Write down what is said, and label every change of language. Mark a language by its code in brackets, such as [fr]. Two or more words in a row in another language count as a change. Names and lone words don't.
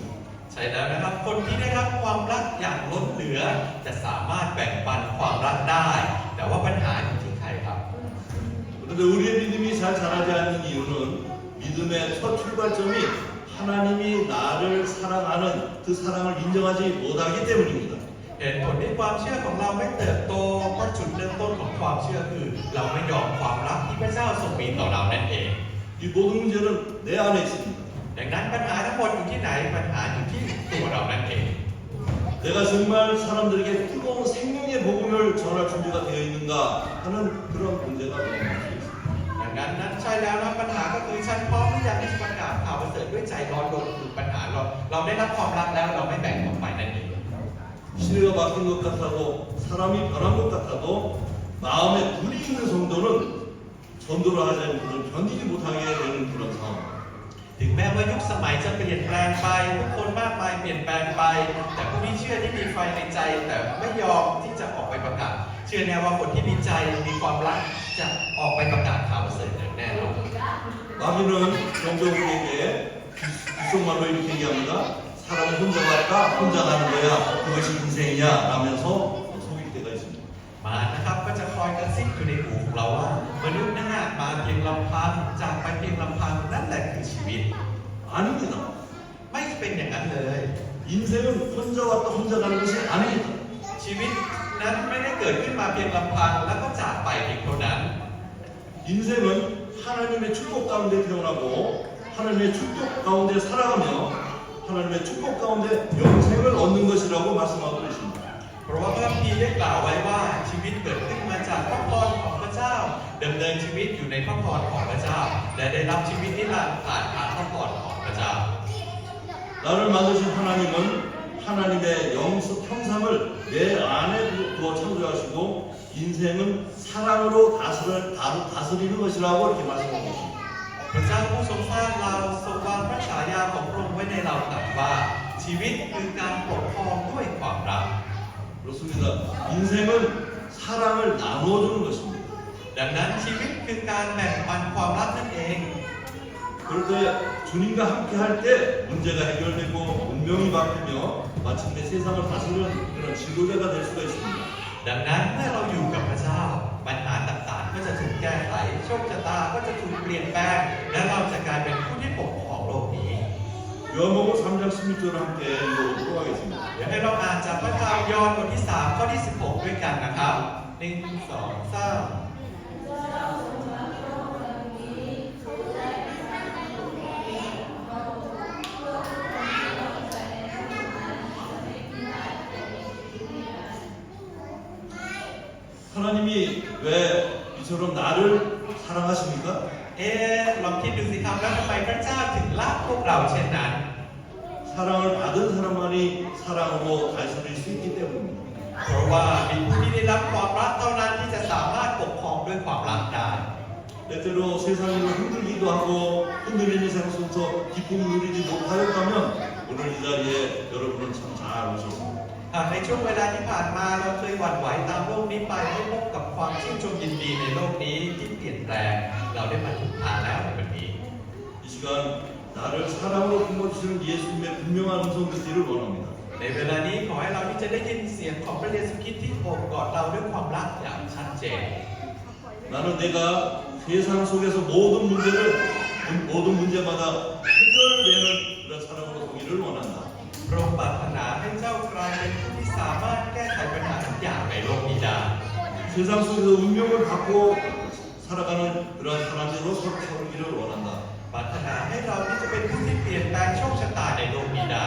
[th] ใช่แล้วนะครับคนที่ได้รับความรักอย่างล้นเหลือจะสามารถแบ่งปันความรักได้ แต่ว่าปัญหาอยู่ที่ใครครับ [ko] 그런데 우리의 믿음이 잘 자라지 않는 이유는 믿음의 첫 출발점이 하나님이 나를 사랑하는 그 사랑을 인정하지 못하기 때문입니다. [th] เหตุผลที่ความเชื่อของเราไม่เติบโตเพราะจุดเริ่มต้นของความเชื่อคือ เราไม่ยอมความรักที่พระเจ้าทรงมีต่อเรานั่นเอง [ko] 이 모든 문제는 내 안에 있습니다. [th] ดังนั้นปัญหาทั้งหมดอยู่ที่ไหนปัญหาอยู่ที่ตัวเรานั่นเอง [ko] 내가 정말 사람들에게 뜨거운 생명의 복음을 전할 준비가 되어 있는가 하는 그런 문제가 있습니다. [th] ดังนั้นนั้นใช่แล้วนะปัญหาก็คือฉันพร้อมที่จะที่จะประกาศข่าวประเสริฐด้วยใจร้อนรนคือปัญหาเราได้รับความรักแล้วเราไม่แบ่งออกไปนั่นเอง [ko] 시대가 바뀐 것 같아도 사람이 변한 것 같아도 마음에 불이 있는 성도는 전도를 하지 않는 것을 견디지 못하게 되는 그런 상황. [th] ถึงแม้ว่ายุคสมัยจะเปลี่ยนแปลงไปผู้คนมากมายเปลี่ยนแปลงไป แต่ผู้ที่เชื่อที่มีไฟในใจแต่ไม่ยอมที่จะออกไปประกาศ เชื่อแน่ว่าคนที่มีใจมีความรักจะออกไปประกาศข่าวประเสริฐอย่างแน่นอน [ko] 마귀는 종종 우리에게 귓속말로 이렇게 얘기합니다. 사람은 혼자 갈까? 혼자 가는 거야. 그것이 인생이냐? 라면서 속일 때가 있습니다. [th] มานะครับก็จะคอยกระซิบอยู่ในหูของเราว่ามนุษย์นั่นมาเพียงลำพังจากไปเพียงลำพังนั่นแหละคือชีวิต [ko] 아닙니다. [th] ไม่เป็นอย่างนั้นเลย [ko] 인생은 혼자 왔다 혼자 가는 것이 아닙니다. [th] ชีวิตนั้นไม่ได้เกิดขึ้นมาเพียงลำพังแล้วก็จากไปเพียงเท่านั้น [ko] 인생은 하나님의 축복 가운데 태어나고 하나님의 축복 가운데 살아가며 하나님의 축복 가운데 영생을 얻는 것이라고 말씀하고 계십니다. [th] เพราะว่าพระคัมภีร์ได้กล่าวไว้ว่าชีวิตเกิดขึ้นมาจากพระพรของพระเจ้าดำเนินชีวิตอยู่ในพระพรของพระเจ้าและได้รับชีวิตนิรันดร์ผ่านทางพระพรของพระเจ้า [ko] 나를 만드신 하나님은 하나님의 형상을 내 안에 두어 창조하시고 인생은 사랑으로 다스리는 것이라고 이렇게 말씀하고 계십니다. [th] พระเจ้าผู้ทรงสร้างเราทรงวางพระฉายาของพระองค์ไว้ในเราตรัสว่าชีวิตคือการปกครองด้วยความรัก [ko] 그렇습니다. 인생은 사랑을 나누어주는 것입니다. [th] ดังนั้นชีวิตคือการแบ่งปันความรักนั่นเอง [ko] 그럴 때 주님과 함께 할 때 문제가 해결되고 운명이 바뀌며 마침내 세상을 다스리는 그런 지도자가 될 수가 있습니다. [th] ดังนั้นเมื่อเราอยู่กับพระเจ้าปัญหาต่างๆก็จะถูกแก้ไขโชคชะตาก็จะถูกเปลี่ยนแปลงและเราจะกลายเป็นผู้ที่ปกครองโลกนี้ [ko] 요한복음 3장 16절을 함께 읽어보도록 하겠습니다. [th] เดี๋ยวให้เราอ่านจากพระธรรมยอห์นบทที่ 3 ข้อที่ 16 ด้วยกันนะครับ 1 2 3 [ko] 하나님이 왜 이처럼 나를 사랑하십니까? [th] ลองคิดดูสิครับแล้วทำไมพระเจ้าถึงรักพวกเราเช่นนั้น [ko] 사랑을 받은 사람만이 사랑으로 다스릴 수 있기 때문입니다. [th] เพราะว่ามีผู้ที่ได้รับความรักเท่านั้นที่จะสามารถปกครองด้วยความรักได้ [ko] 때때로 세상을 흔들기도 하고 흔들리는 세상 속에서 기쁨을 누리지 못하였다면 오늘 이 자리에 여러분은 참 잘 오셨습니다. [th] หากในช่วงเวลาที่ผ่านมาเราเคยหวั่นไหวตามโลกนี้ไปไม่พบกับความชื่นชมยินดีในโลกนี้ที่เปลี่ยนแปลงเราได้มาถึงทางแล้วในวันนี้ [ko] 이 시간 나를 사랑으로 품어주시는 예수님의 분명한 음성 듣기를 원합니다. [th] ในเวลานี้ขอให้เราที่จะได้ยินเสียงของพระเยซูคริสต์ที่โอบกอดเราด้วยความรักอย่างชัดเจน [ko] 나는 내가 세상 속에서 모든 문제마다 해결되는 그런 사랑으로 서기를 원한다. [th] พระองค์ปรารถนาให้เจ้ากลายเป็นผู้ที่สามารถแก้ไขปัญหาทุกอย่างในโลกนี้ได้ [ko] 세상 속에서 운명을 받고 살아가는 그러한 사람들로 서기를 원한다. [th] ปรารถนาให้เราที่จะเป็นผู้ที่เปลี่ยนแปลงโชคชะตาในโลกนี้ได้